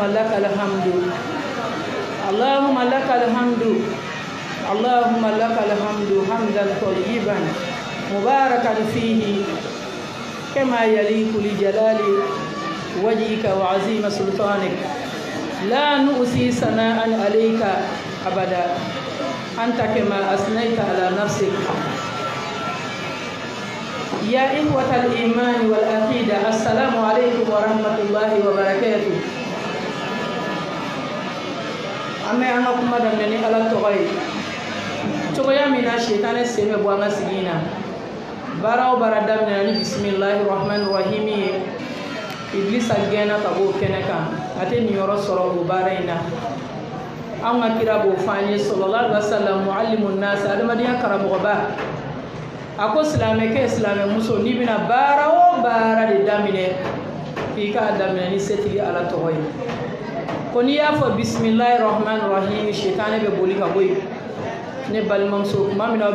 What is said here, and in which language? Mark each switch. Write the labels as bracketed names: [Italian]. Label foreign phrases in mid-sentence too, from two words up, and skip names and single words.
[Arabic] لك الحمد اللهم لك الحمد اللهم لك الحمد حمدا طيبا مباركا فيه كما يليق لجلال وجهك وعظيم سلطانك لا نؤسي ثناء عليك أبدا أنت كما أثنيت على نفسك يا إخوة الإيمان والعقيدة السلام عليكم ورحمة الله وبركاته [Bambara] ame anga kuma damne ni ala tɔgɔ ye cogoya min na shetane sen bɛ bɔ an ka sigi na baara o baara daminɛ ni [Arabic] بسم الله الرحمن الرحيم [Bambara] ye iblisa gɛnna ka bɔ o kɛnɛ kan a tɛ nin yɔrɔ sɔrɔ o baara in na an ka kira b'o fɔ an ye [Arabic] صلى الله عليه وسلم معلم الناس [Bambara] adamadenya karamɔgɔba a ko silamɛkɛ silamɛmuso n'i bɛna baara o baara de daminɛ k'i k'a daminɛ ni setigi ala tɔgɔ ye ko n'i y'a fɔ [Arabic] بسم الله الرحمن الرحيم [Bambara] shetane bɛ boli ka bɔ yen ne balimamuso tuma min na a